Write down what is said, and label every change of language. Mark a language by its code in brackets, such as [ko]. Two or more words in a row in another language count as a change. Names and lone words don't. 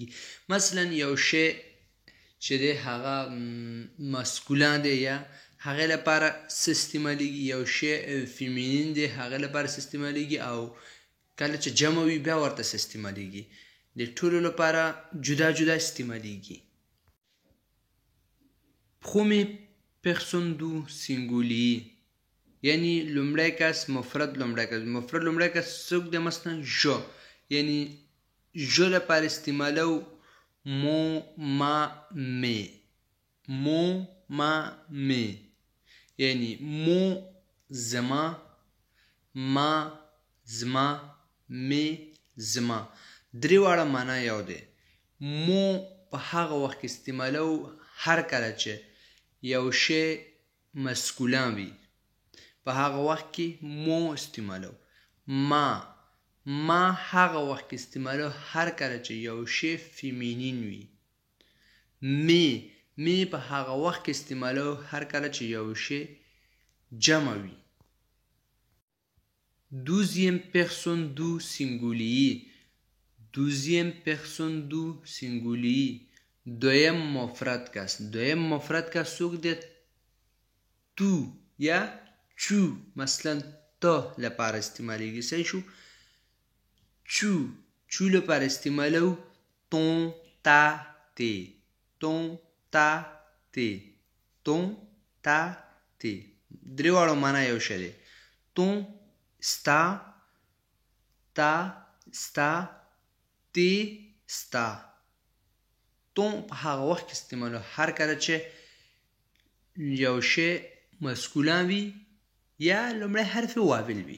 [ps] مثلا یو شی چې دی هغه مسکولان دی یا هغه لپاره څه استعمالیږي، یو شی فیمینین دی هغه لپاره څه استعمالیږي، او کله چې جمع وي بیا ورته څه استعمالیږي. د ټولو لپاره جدا جدا استعمالیږي. [fr] premier personne du singulier، [ps] یعنی لومړی کس مفرد لومړی کس. مفرد لومړی کس څوک دی؟ مثلا جو، یعنی جو لپاره استعمالو مو، [fr] ma, mes. mon, ma, mes, [ps] یعنی مو زما، ما زما، می زما. درې واړه معنا یو دی. مو په هغه وخت کې استعمالو هر کله چې یو شی مسکولان وي، په هغه وخت کې مو استعمالو. ما هغه وخت کې استعمالو هر کله چې یو شی فیمینین وي. می په هغه وخت کې استعمالو هر کله چې یو شی جمع وي. [fr] douzième personne du singulier، douzième personne du singulier، [ps] دویم مفرد کس. دویم مفرد کس څوک دی؟ تو یا چو. مثلا تو لپاره استعمالیږي. صحیح شو؟ چو لپاره استعمالو ton، ta، tes. [fr] ton، ta، tes. ton، ta، tes. [ps] درې واړو معنا یو شی دی. ton ستا، تا ستا، تی ستا. ton په هغه وخت کې استعمالو هر کله چې یو شی مسکولان وي یا لومړی حرف واول وي.